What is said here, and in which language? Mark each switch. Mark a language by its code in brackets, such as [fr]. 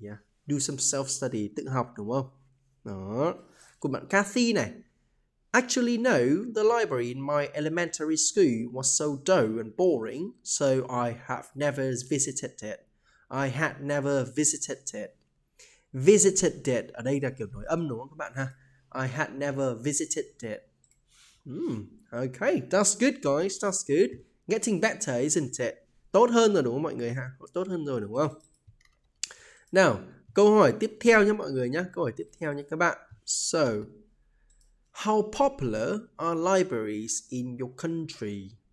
[en] Yeah, do some self-study, [vi] tự học đúng không? Đó. Của bạn Kathy này. [en] Actually, no, the library in my elementary school was so dull and boring, so I have never visited it. I had never visited it. Visited it [vi] ở đây là kiểu nối âm đúng không các bạn ha? [en] I had never visited it. Okay, that's good guys, that's good. Getting better, isn't it? [vi] Tốt hơn rồi đúng không mọi người ha? Tốt hơn rồi đúng không? Nào, câu hỏi tiếp theo nhé mọi người nhé. Câu hỏi tiếp theo nhé các bạn. [en] So, how popular are libraries in your country?